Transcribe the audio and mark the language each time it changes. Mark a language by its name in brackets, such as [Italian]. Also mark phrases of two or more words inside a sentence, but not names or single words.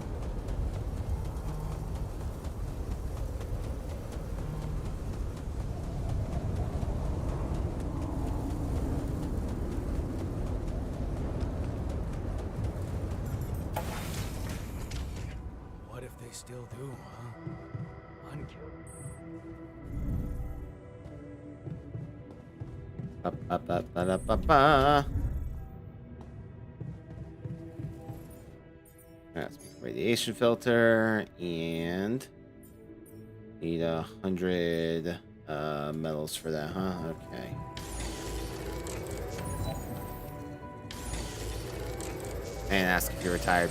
[English] What if they still do, huh? Unkilled. Ba-ba-ba-ba-ba-ba. That's radiation filter and Need 100 metals for that, huh? Okay. And ask if you're retired.